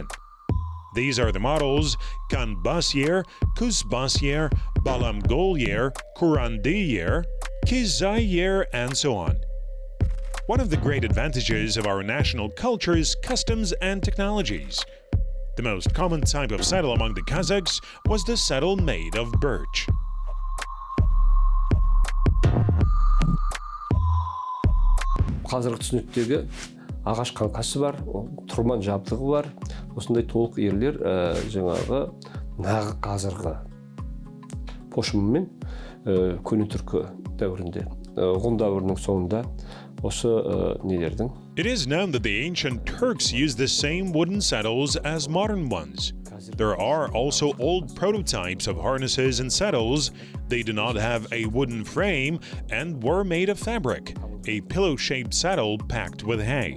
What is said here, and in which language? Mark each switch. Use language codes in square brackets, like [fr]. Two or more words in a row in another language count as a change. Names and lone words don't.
[en] These are the models Kanbasyer, Kuzbasyer, Balamgolyer, Kurandyer, Kizayer, and so on. One of the great advantages of our national culture is customs and technologies. The most common type of saddle among the Kazakhs was the saddle made of birch. [kk] Қазіргі түсініктегі ағаш қаңқасы бар, тұрман жабдығы бар. Осындай толық ерлер жаңағы нағы қазіргі пошымымен көне түркі дәуірінде, ғұн дәуірінің соңында осы нелердің. [en] It is known that the ancient Turks used the same wooden saddles as modern ones. There are also old prototypes of harnesses and saddles. They do not have a wooden frame and were made of fabric, a pillow-shaped saddle packed with hay.